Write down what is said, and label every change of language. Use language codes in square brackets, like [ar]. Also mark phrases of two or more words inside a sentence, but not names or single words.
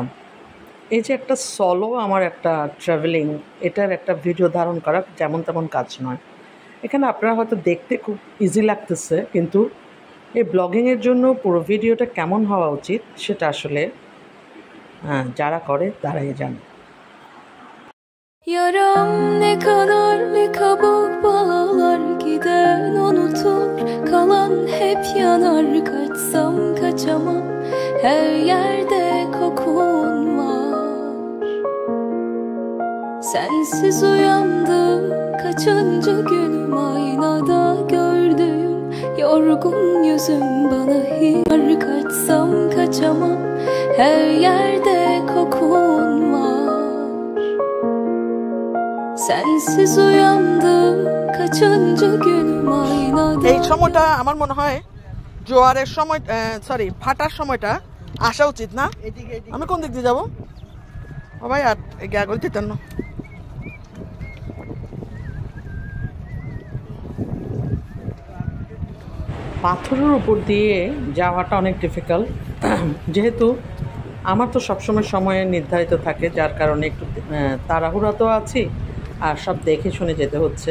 [bn] এই যে একটা সলো আমার একটা ট্রাভেলিং, এটার একটা ভিডিও ধারণ করা যেমন তেমন কাজ নয়। এখানে আপনারা হয়তো দেখতে খুব ইজি লাগতেছে, কিন্তু এই ব্লগিংয়ের জন্য পুরো ভিডিওটা কেমন হওয়া উচিত সেটা আসলে যারা করে তারাই জানে। [tr] Yaram ne kadar ne kabuk bağlar gider unutur kalan hep yanar kaçsam kaçamam her yerde kokun var sensiz uyandım kaçıncı günüm aynada gördüğüm yorgun yüzüm bana hiç kaçsam kaçamam her yerde kokun var sensiz uyandım kaçıncı günüm aynada। [bn] এই সময়টা আমার মনে হয় জোয়ারের সময়, সরি ফাটার সময়টা আসা উচিত না? আমি কোন দিক দিয়ে যাবো? ও ভাই আর গ্যাগল দিতেন না। পাথরের উপর দিয়ে যাওয়াটা অনেক ডিফিকাল্ট, যেহেতু আমার তো সবসময় সময় নির্ধারিত থাকে, যার কারণে একটু তাড়াহুড়া তো আছি আর সব দেখে শুনে যেতে হচ্ছে।